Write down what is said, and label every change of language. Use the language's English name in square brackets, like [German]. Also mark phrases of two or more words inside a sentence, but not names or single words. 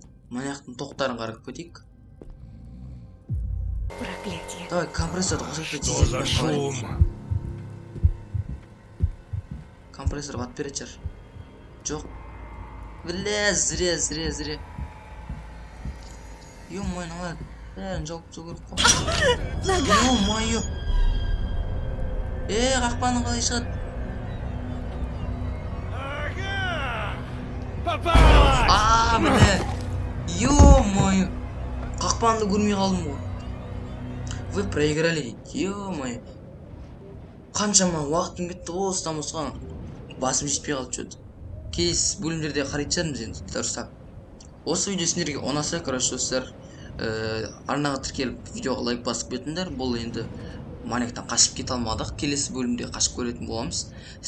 [Kazakh] Маньяктың тоқтарын қарап кетейік. [Russian] Проклятие. [Kazakh] Давай компрессорды қосып [Russian] Что за шум? [Kazakh] Компрессор бат береді шығар. [Russian] Жоқ. Бля, зря. Ё-моё, надо. [Kazakh] Бәрін жауып тастау керек қой. Ё-моё. Қақпаның қалай шығады? [Russian] Попалась! Бля. Ё-моё. [Kazakh] Қақпанды көрмей қалдым ғой. [Russian] Вы проиграли дейді. Ё-моё. [Kazakh] Қаншама уақытым кетті ғой осыдан осыған. Басым жетпей қалды что-то. Келесі бөлімдерде қарайтын шығармыз енді дұрыстап. Осы видео сендерге ұнаса, короче, достар, арнаға тіркеліп видеоға лайк басып кетіңдер. Бұл енді маньяктан қашып кете алмадық. Келесі бөлімде қашып көретін боламыз.